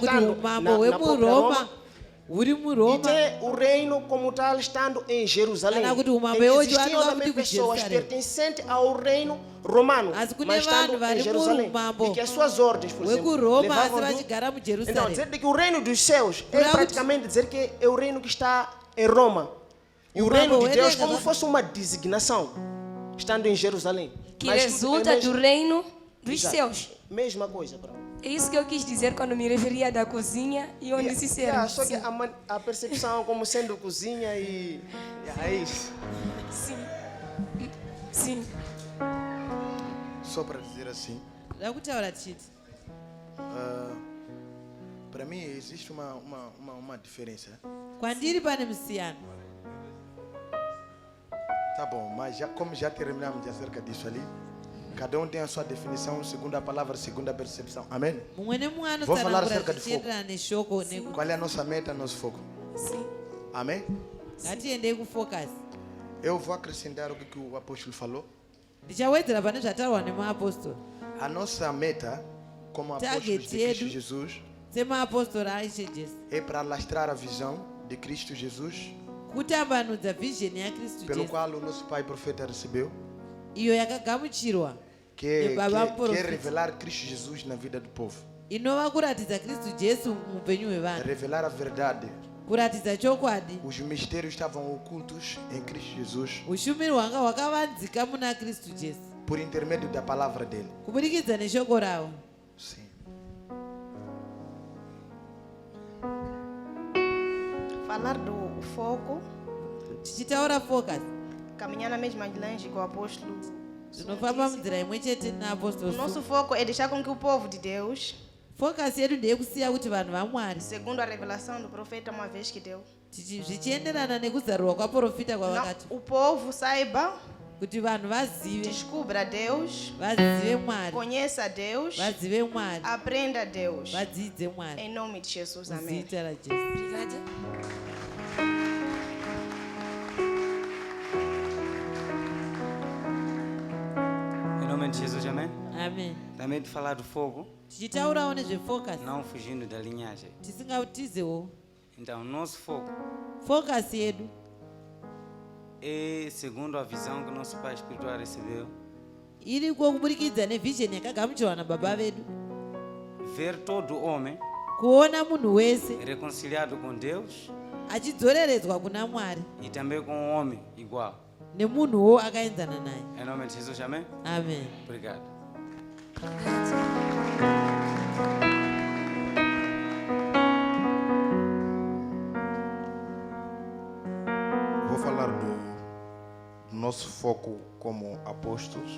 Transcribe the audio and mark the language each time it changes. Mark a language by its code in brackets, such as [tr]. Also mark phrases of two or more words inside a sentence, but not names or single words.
[pt] estando [sn] umambo [pt] na própria [sn] hwemuroma Roma, huri [pt] e [sn] muroma [pt] tem o reino como tal estando em Jerusalém. [sn] Kana kuti [pt] Em [sn] umambo [pt] que [sn] iwocho [pt] existiam [sn] vari [pt] também [sn] vakuti [pt] pessoas [sn] kuJerusalém. [pt] pertencentes ao reino romano, [sn] Asi kune [pt] mas estando [sn] vanhu vari [pt] em Jerusalém. [sn] murumambo [pt] E que as suas ordens, por exemplo, [sn] wekuroma asi [pt] levavam do... [sn] vachigara [pt] Então, [sn] mujerusarema. [pt] dizer de que o reino dos céus é Pra- praticamente dizer que é o reino que está em Roma. E o O reino de [sn] Babo [pt] Deus é como nega- fosse uma designação, estando em Jerusalém. Que Mas tudo resulta é do mesmo- reino dos Exato. céus. Mesma coisa, bro. É isso que eu quis dizer quando me referia da cozinha e onde se serve. Só que Sim. a percepção como sendo cozinha e... É isso. Sim. Sim. Só para dizer assim, [sn] Ndava kutaura tichiti [pt] para mim existe uma diferença. [sn] kwandiri pane musiyano. [pt] Tá bom, mas como já terminamos acerca disso ali, cada um tem a sua definição, segundo a palavra, segundo a percepção. Amém? [sn] mumwe nemumwe [pt] Vou falar [sn] anotsanangura [pt] acerca de fogo. [sn] zvichienderana neshoko neku- [pt] Qual é a nossa meta, nosso foco? Sim. Amém? [sn] ngatiendei kufocus. [pt] Eu vou acrescentar o que o apóstolo falou. [sn] ndichawedzera pane zvataurwa nemuapostoro. [pt] A nossa meta, como apóstolos [sn] Target [pt] de Cristo [sn] yedu. [pt] Jesus, [sn] semaapostoro aishe jesu [pt] é para alastrar a visão de Cristo Jesus, [sn] kutambanudza vhizheni yakristu [pt] pelo [sn] jesu [pt] qual o nosso pai profeta recebeu, [sn] iyo yakagamuchirwa [pt] que [sn] Baba [pt] quer [sn] profeta. [pt] revelar Cristo Jesus na vida do povo. [sn] inova kuratidza kristu jesu muupenyu hwevanhu, [pt] Revelar a verdade. [sn] kuratidza chokwadi. [pt] Os mistérios estavam ocultos em Cristo Jesus [sn] ushumiri hwanga hwakavanzika muna kristu jesu [pt] por intermédio da palavra dele. [sn] kubudikidza neshoko ravo. [pt] Sim. Falar do foco, [sn] tichitaura focus [pt] caminhar na mesma linha com o apóstolo. [sn] tinofamba munzira imwe chete [pt] O [sn] naapostolo. [pt] nosso foco é deixar com que o povo de Deus, [sn] focus yedu ndeyekusiya kuti vanhu vamwari [pt] segundo a revelação do profeta uma vez que deu, [sn] zvichienderana nekuzarurwa kwaprofita [pt] não, [sn] kwavakati [pt] o povo saiba, [sn] kuti vanhu vazive [pt] descubra Deus, [sn] vazive mwari [pt] conheça Deus, [sn] vazive mwari [pt] aprenda Deus. [sn] vadzidze mwari [pt] Em nome de Jesus, amém. [sn] muzita rajesu. [pt] Obrigada. Em nome de Jesus, amém? [sn] amen. [pt] Também de falar do fogo, [sn] tichitaurawo nezvefocus [pt] não fugindo da linhagem. [sn] tisingautizewo. [pt] Então, nosso fogo [sn] focus yedu [pt] é segundo a visão que nosso pai espiritual recebeu, [sn] iriko kubudikidza nevhizheni yakagamuchirwa nababa vedu, [pt] ver todo homem [sn] kuona munhu wese [pt] reconciliado com Deus [sn] achidzoreredzwa kuna mwari [pt] e também com o homem igual. [sn] nemunhuwo akaenzana naye. [pt] Em nome de Jesus, amém? [sn] amen. [pt] Obrigado. Vou falar do nosso foco como apóstolos